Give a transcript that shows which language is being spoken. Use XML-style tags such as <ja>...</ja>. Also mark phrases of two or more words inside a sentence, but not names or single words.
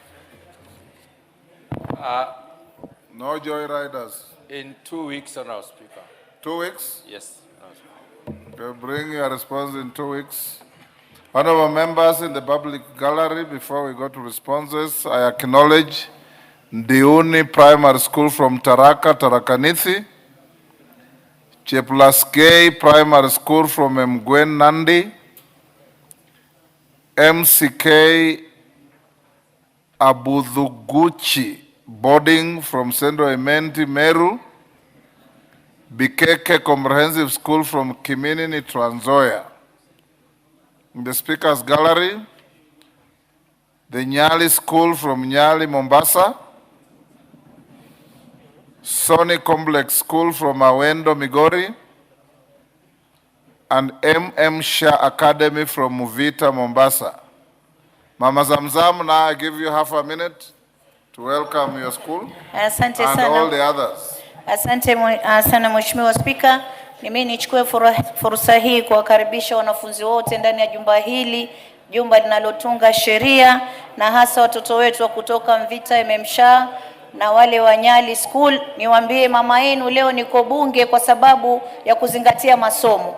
<en>No joyriders. In 2 weeks, Honorable Speaker. 2 weeks? Yes, Honorable Speaker. Okay, bring your response in 2 weeks. Honorable members in the public gallery, before we go to responses, I acknowledge Ndiuni Primary School from Tharaka, Tharaka Nithi, Cheplaskei Primary School from Mgwen Nandi, MCK Abudhuguchi Boarding from Central Imenti Meru, Bikeke Comprehensive School from Kiminini Trans Nzoia. In the Speaker's Gallery, the Nyali School from Nyali, Mombasa, Sony Complex School from Awendo, Migori, and MM Shah Academy from Muvita, Mombasa. Mama Zamzam, now I give you half a minute to welcome your school</en> <sw>Asante</sw> <en>and</en> <sw>sana.</sw> <en>all the others.</en> <sw>Asante sana Mheshimiwa Spika. Mimi nichukue fursa hii kuwakaribisha wanafunzi wote ndani ya jumba hili, jumba linalotunga sheria, na hasa watoto wetu wa kutoka Mvita MM na wale wa Nyali School. Niwaambie mama yenu leo niko bunge kwa sababu ya kuzingatia masomo.</sw>